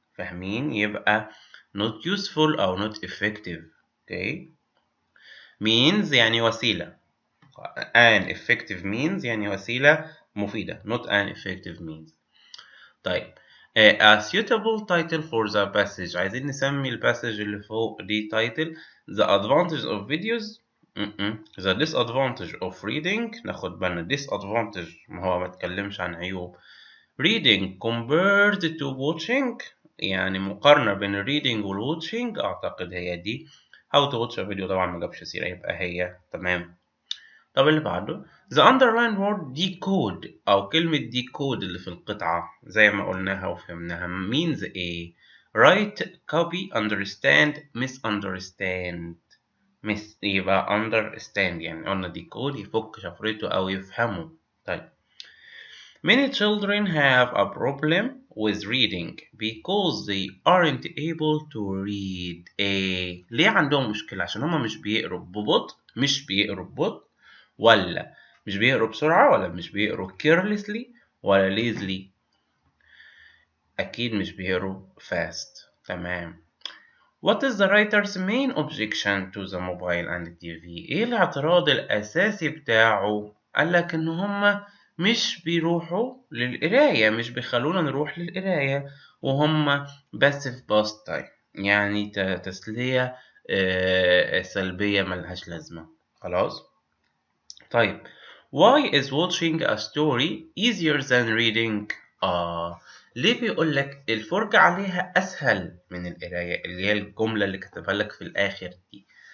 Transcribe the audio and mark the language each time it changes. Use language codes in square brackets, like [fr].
[ar] فاهمين؟ يبقى [en] not useful [ar] أو [en] not effective. okay. [ar] means يعني وسيلة. [en] an effective means [ar] يعني وسيلة مفيدة. [en] not an effective means. طيب a suitable title for the passage، [ar] عايزين نسمي الباسج اللي فوق دي [en] title. the advantage of videos. the disadvantage of reading. [ar] ناخد بالنا disadvantage ما هو ما تكلمش عن عيوب. [en] reading compared to watching، [ar] يعني مقارنة بين reading وال watching، أعتقد هي دي. [en] how to watch a video [ar] طبعا ما جابش سيرة، يبقى هي. تمام. [en] طب اللي بعده the underlined word decode [ar] أو كلمة [en] decode [ar] اللي في القطعة زي ما قلناها وفهمناها [en] means إيه؟ write, copy, understand, misunderstand. [ar] يبقى understand، يعني قلنا decode يفك شفرته أو يفهمه. [en] طيب many children have a problem with reading because they aren't able to read. [ar] إيه؟ ليه عندهم مشكلة؟ عشان هما مش بيقروا ببطء، ولا مش بيقروا بسرعة، ولا مش بيقروا carelessly ولا lazily؟ أكيد مش بيقروا fast. تمام. [en] What is the writer's main objection to the mobile and TV؟ [ar] إيه الاعتراض الأساسي بتاعه قالك إن هما مش بيروحوا للقراية، مش بيخلونا نروح للقراية، وهم [en] passive pastime [ar] يعني تسلية سلبية ملهاش لازمة. خلاص. طيب [en] why is watching a story easier than reading؟ [ar] ليه بيقولك الفرجة عليها أسهل من القراية، اللي هي الجملة اللي كتبها لك في الآخر دي.